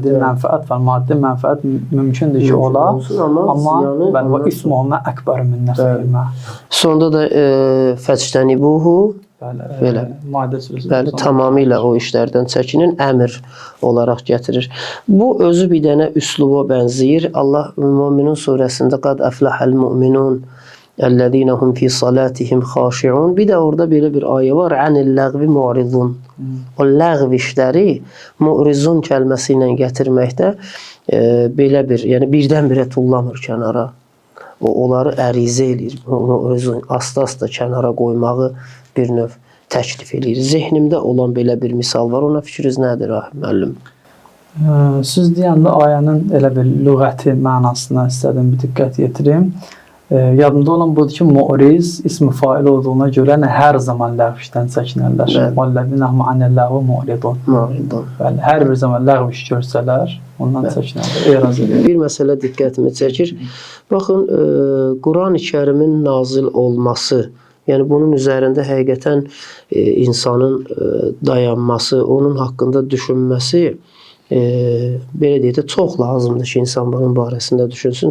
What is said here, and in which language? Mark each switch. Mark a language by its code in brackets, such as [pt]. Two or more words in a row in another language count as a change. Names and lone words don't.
[az] Bir mənfəət var, maddi mənfəət mümkündür ki, ola, amma [ar] إثمهما أكبر من نفعهما. [az] Sonda da fəctənibuhu, belə, bəli, tamamilə o işlərdən çəkinin, əmr olaraq gətirir. Bu özü bir dənə üsluba bənzəyir. Allah Möminun surəsində [ar] قد أفلح المؤمنون اَلَّذ۪ينَ هُمْ فِي صَلَاتِهِمْ خَاشِعُونَ. [az] Bir də orada belə bir ayə var. [ar] عَنِ اللَّغْوِ مُعْرِضُونَ. [az] O ləğv işləri mu'rizun kəlməsi ilə gətirməkdə belə bir, yəni birdən-birə tullamır kənara. Onları ərizə eləyir. Mu'rizun asta-asta kənara qoymağı bir növ təklif eləyir. Zehnimdə olan belə bir misal var. Ona fikriniz nədir, Rahim müəllim? Siz deyəndə ayənin elə bir lüğəti mənasına istədim bir diqqət yetirim. Yadımda olan budur ki, mu'riz ismi fail olduğuna görə hər zaman ləğv işdən çəkinərlər. [ar] وَالَّذِينَ هُمْ عَنِ اللَّغْوِ مُعْرِضُونَ. [az] Hər bir zaman ləğv iş görsələr, ondan çəkinərlər, eraz edir. Bir məsələ diqqətimi çəkir. Baxın, Quran-ı Kərimin nazil olması, yəni bunun üzərində həqiqətən insanın dayanması, onun haqqında düşünməsi belə deyək də çox lazımdır ki, insan bunun barəsində düşünsün.